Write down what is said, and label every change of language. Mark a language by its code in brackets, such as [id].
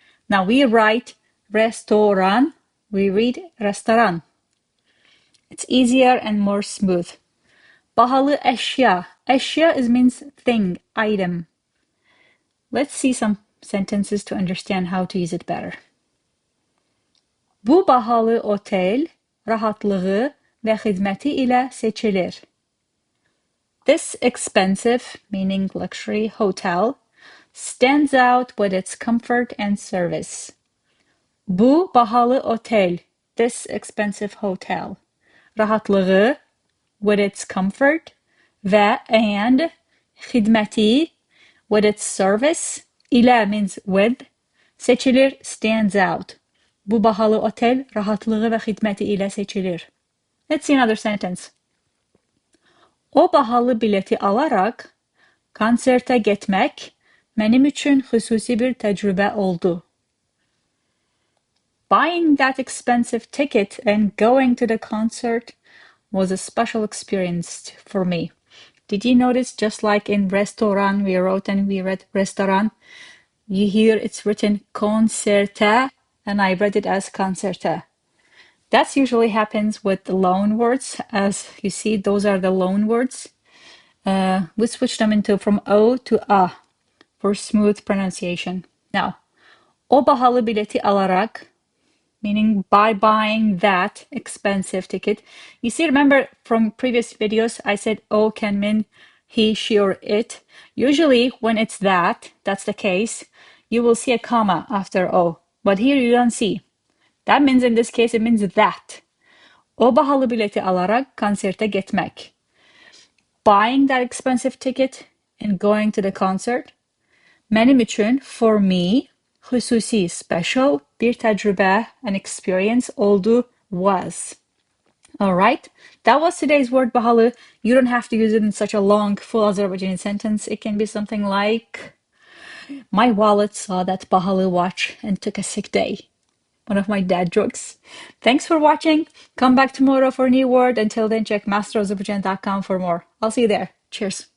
[en] Now we write restoran, we read restoran. It's easier and more smooth. [az] Bahalı eşya. [en] Eşya means thing, item. Let's see some sentences to understand how to use it better. [az] Bu bahalı otel rahatlığı ve hizmeti ile seçilir. [en] This expensive, meaning luxury, hotel stands out with its comfort and service. [az] Bu bahalı otel, [en] this expensive hotel. Rahatlığı, with its comfort, ve and hizmeti, with its service, ile means with, seçilir stands out. [az] Bu bahalı otel rahatlığı ve hizmeti ile seçilir. [en] Let's see another sentence. [az] O bahalı bileti alarak konserte gitmek benim için hususi bir tecrübe oldu. [en] Buying that expensive ticket and going to the concert was a special experience for me. Did you notice, just like in restaurant, we wrote and we read restaurant, you hear it's written concerte, and I read it as concerte. That usually happens with the loan words. As you see, those are the loan words. We switch them into from O to A for smooth pronunciation. Now, [az] o bahalı bileti alarak, [en] meaning by buying that expensive ticket. You see, remember from previous videos, I said O can mean he, she, or it. Usually when it's that's the case, you will see a comma after O. But here you don't see. That means in this case, it means that. [az] O bahalı bileti alarak konserte gitmek. [en] Buying that expensive ticket and going to the concert. Benim için, for me, hususi, special, [az] bir tecrübe, [en] an experience oldu, was. All right, that was today's word bahalı. You don't have to use it in such a long, full Azerbaijani sentence. It can be something like, my wallet saw that bahalı watch and took a sick day. One of my dad jokes. Thanks for watching. Come back tomorrow for a new word. Until then, check masterozaberjan.com for more. I'll see you there. Cheers.